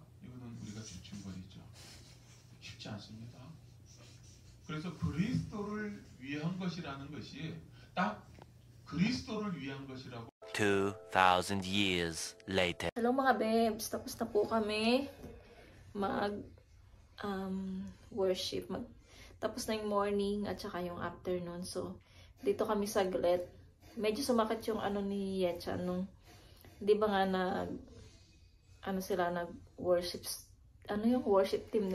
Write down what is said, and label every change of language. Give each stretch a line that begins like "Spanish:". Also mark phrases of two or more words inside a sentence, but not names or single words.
Korean: 이거는 우리가 주춤거리죠. 쉽지 않습니다. 그래서 그리스도를 위한 것이라는 것이 딱 그리스도를 위한 것이라고.
English: 2,000 years later.
Filipino: Hello mga babes, tapos na po kami mag worship. Tapos na yung morning at saka yung afternoon. So, dito kami saglit. Medyo sumakit yung ni Yechan nung, di ba nga nag worship, yung
English: worship team
Filipino: nila, di ba?